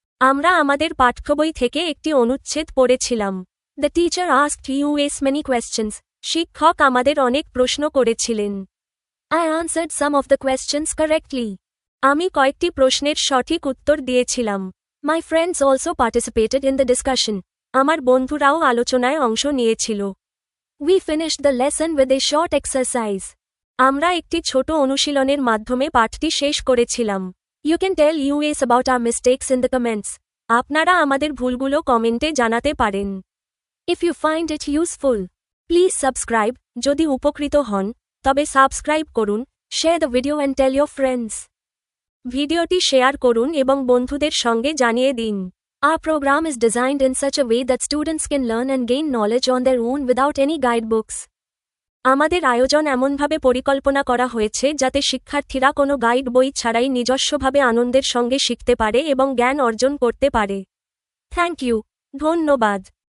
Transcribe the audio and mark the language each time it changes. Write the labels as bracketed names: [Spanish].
[Bangla] আমরা আমাদের পাঠ্যবই থেকে একটি অনুচ্ছেদ পড়েছিলাম। [English] The teacher asked us many questions. [Bangla] শিক্ষক আমাদের অনেক প্রশ্ন করেছিলেন। [English] I answered some of the questions correctly. [Bangla] আমি কয়েকটি প্রশ্নের সঠিক উত্তর দিয়েছিলাম। [English] My friends also participated in the discussion. [Bangla] আমার বন্ধুরাও আলোচনায় অংশ নিয়েছিল. [English] We finished the lesson with a short exercise. [Bangla] আমরা একটি ছোট অনুশীলনের মাধ্যমে পাঠটি শেষ করেছিলাম. [English] You can tell us about our mistakes in the comments. [Bangla] আপনারা আমাদের ভুলগুলো কমেন্টে জানাতে পারেন. [English] If you find it useful, please subscribe. [Bangla] যদি উপকৃত হন তবে সাবস্ক্রাইব করুন, [English] share the video and tell your friends. [Bangla] ভিডিওটি শেয়ার করুন এবং বন্ধুদের সঙ্গে জানিয়ে দিন. [English] Our program is designed in such a way that students can learn and gain knowledge on their own without any guidebooks. [Bangla] আমাদের আয়োজন এমনভাবে পরিকল্পনা করা হয়েছে যাতে শিক্ষার্থীরা কোনো গাইড বই ছাড়াই নিজস্বভাবে আনন্দের সঙ্গে শিখতে পারে এবং জ্ঞান অর্জন করতে পারে. [English] Thank you. [Bangla] ধন্যবাদ.